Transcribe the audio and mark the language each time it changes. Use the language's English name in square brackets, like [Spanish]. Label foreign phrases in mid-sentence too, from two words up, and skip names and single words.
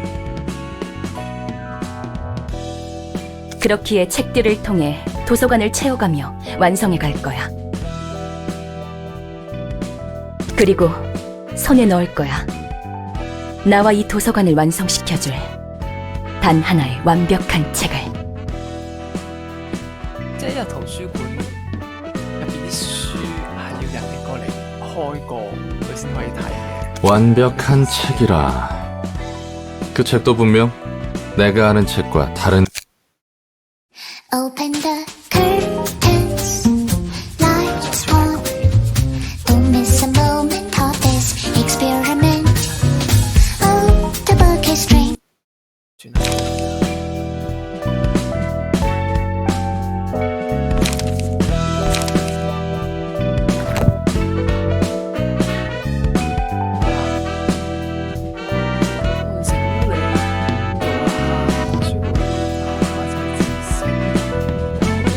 [Korean] 그렇기에 책들을 통해 도서관을 채워가며 완성해 갈 거야. 그리고 손에 넣을 거야. 나와 이 도서관을 완성시켜줄 단 하나의 완벽한 책을. [Cantonese] 即係一日圖書館入邊啲書係要人哋過嚟開過佢先可以睇嘅。 [Korean] 완벽한 책이라. 그 책도 분명 내가 아는 책과 다른. [English] Open the curtains, lights on. Don't miss a moment of this experiment. Oh, the book is strange. [Cantonese] 轉頭整理圖書館或者知識。